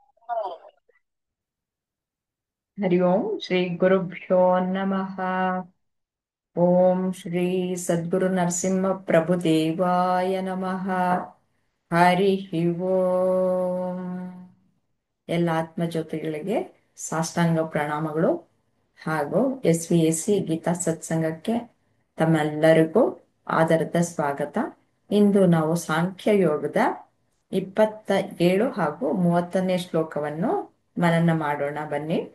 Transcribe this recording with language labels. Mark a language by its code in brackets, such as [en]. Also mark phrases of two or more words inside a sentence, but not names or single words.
[sa] ಹರಿ ಓಂ ಶ್ರೀ ಗುರುಭ್ಯೋ ನಮಃ. ಓಂ ಶ್ರೀ ಸದ್ಗುರು ನರಸಿಂಹ ಪ್ರಭುದೇವಾಯ ನಮಃ. ಹರಿ ಓಂ. [kn] ಎಲ್ಲ ಆತ್ಮಜ್ಯೋತಿಗಳಿಗೆ ಸಾಷ್ಟಾಂಗ ಪ್ರಣಾಮಗಳು ಹಾಗೂ SVSC ಗೀತಾ ಸತ್ಸಂಗಕ್ಕೆ ತಮ್ಮೆಲ್ಲರಿಗೂ ಆದರದ ಸ್ವಾಗತ. ಇಂದು ನಾವು ಸಾಂಖ್ಯ ಯೋಗದ 27 ಹಾಗೂ 30ನೇ ಶ್ಲೋಕವನ್ನು ಮನನ ಮಾಡೋಣ ಬನ್ನಿ.